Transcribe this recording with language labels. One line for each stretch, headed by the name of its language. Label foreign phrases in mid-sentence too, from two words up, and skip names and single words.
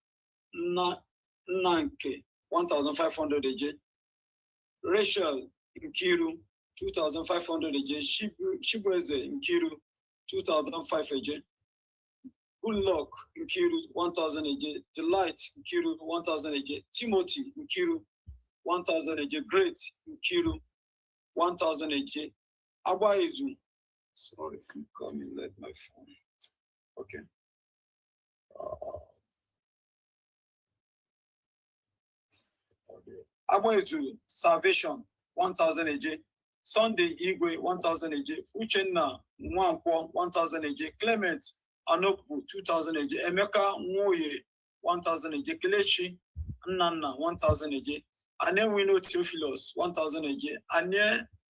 English: Nanke 1,500 AJ, Rachel Nkiru 2,500 AJ, Shibweze Nkiru 2,500 AJ, Good Luck Nkiru 1,000 AJ, Delight Nkiru 1,000 AJ, Timothy Nkiru 1,000 AJ, Great Nkiru 1,000 AJ, Abaizu. Sorry if you call me, let my phone. Okay. Abaizu Salvation 1,000 AJ, Sunday Igwe 1,000 AJ, Uchenna Nwankwo 1,000 AJ, Clement Anopu 2,000 AJ, Emeka Nwoye 1,000 AJ, Kelechi Nnanna 1,000 AJ, Anewino Theophilus 1,000 AJ, Anye